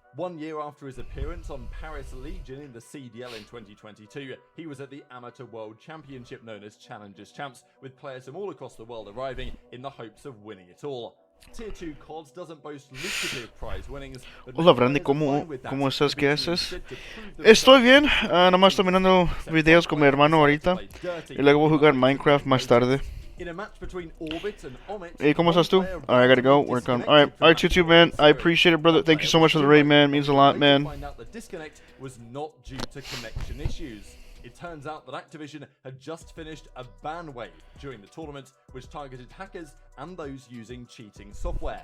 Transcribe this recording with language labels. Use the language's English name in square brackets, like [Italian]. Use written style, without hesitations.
[English] 1 year after his appearance on Paris Legion in the CDL in 2022, he was at the Amateur World Championship known as Challengers Champs, with players from all across the world arriving in the hopes of winning it all. Tier 2 CODs doesn't boast lucrative prize winnings. [Spanish] Hola Brandy, ¿cómo estás? ¿Qué haces? Estoy bien, nomás estoy mirando videos con mi hermano ahorita y luego voy a jugar Minecraft más tarde. [English] Hey, [Spanish] ¿cómo estás tú? [English] Alright, I gotta go work on. Alright, Tutu, man. I appreciate it, brother. Thank you so much for the raid, man. It means a lot, man. The disconnect was not due to connection issues. It turns out that Activision had just finished a ban wave during the tournament, which targeted hackers and those using cheating software.